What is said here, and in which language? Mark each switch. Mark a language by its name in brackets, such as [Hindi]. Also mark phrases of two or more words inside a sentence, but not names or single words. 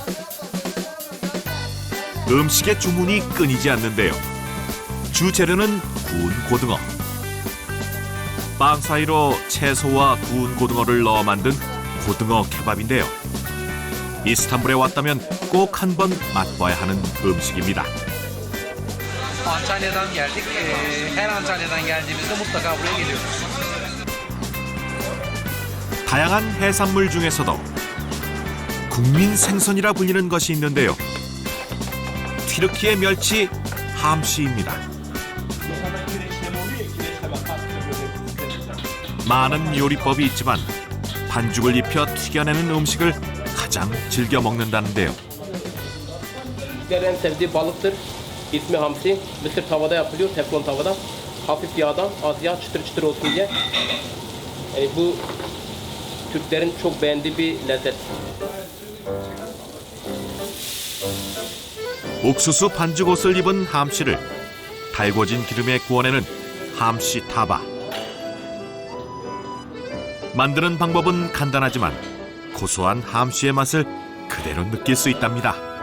[Korean] 음식의 주문이 끊이지 않는데요. 주 재료는 구운 고등어. 빵 사이로 채소와 구운 고등어를 넣어 만든 고등어 케밥인데요. 이스탄불에 왔다면 꼭 한번 맛봐야 하는 음식입니다. [Turkish] Antalya'dan geldik. Her Antalya'dan geldiğimizde mutlaka buraya geliyoruz. [Korean] 다양한 해산물 중에서도 국민 생선이라 불리는 것이 있는데요. 튀르키예 멸치 함시입니다. 많은 요리법이 있지만 반죽을 입혀 튀겨내는 음식을 가장 즐겨 먹는다는데요. [Turkish] En sevdiği balıktır. İsmi hamsi. Mısır tavada yapılıyor, teflon tavada. Hafif yağdan, az yağ, çıtır çıtır olsun diye. Yani bu Türklerin çok beğendiği bir lezzet. [Korean] 옥수수 반죽옷을 입은 함씨를 달궈진 기름에 구워내는 함씨 타바. 만드는 방법은 간단하지만 고소한 함씨의 맛을 그대로 느낄 수 있답니다.